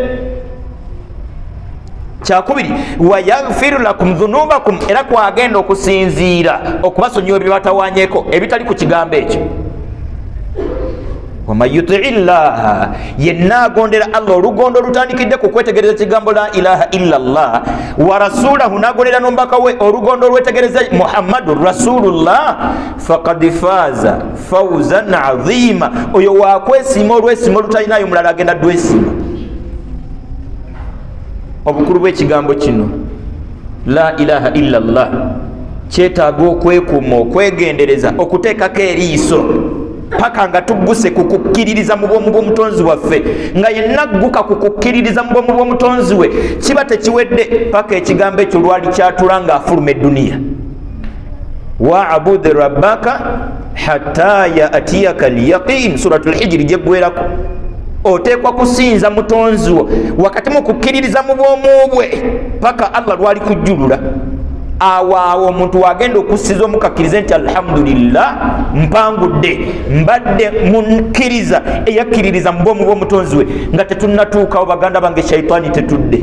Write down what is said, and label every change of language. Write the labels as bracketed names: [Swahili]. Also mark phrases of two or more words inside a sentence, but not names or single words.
[Ganda] Kyakubiri, [Arabic] ويغفر لكم ذنوبكم, [Ganda] era kwagenda okusinziira okubasonyiwa bye batawanyeko ebitali ku kigambo ekyo. [Arabic] ومن يطع الله, [Ganda] yenna agondera Allah olugondo olutandikidde ku kwetegereza ekigambo [Arabic] لا إله إلا الله ورسوله, [Ganda] n'agondera n'omubaka we olugondo olwetegereza [Arabic] محمد رسول الله, فقد فاز فوزا عظيما, [Ganda] oyo wakwesiima olwesiima olutalinayo mulala agenda dwesiima. Obukulu bw'ekigambo kino [Arabic] لا إله إلا الله [Ganda] kyetaaga okwekuuma, okwegendereza, okuteekako eriiso paka nga tugguse ku kukkiririza mu bwomu bw'omutonzi waffe. Nga yenna agguka ku kukkiririza mu bwomu bw'omutonzi we kiba tekiwedde paka ekigambo ekyo lwali kyatula ng'afuluma edduniya. [Arabic] واعبد ربك حتى يأتيك اليقين سورة الحجر gyeggwerako. [Ganda] Oteekwa kusinza mutonzi wo wakati mu kukkiririza mu bwomu bwe paka Allah lwali kujjulula. Awo omuntu wagenda okussiza omukakkirize nti alhamdulillah mpangudde, mbadde mukkiriza eyakkiririza mu bwomu bw'omutonzi we, nga tetunnatuukawo baganda bange shaitaani tetudde.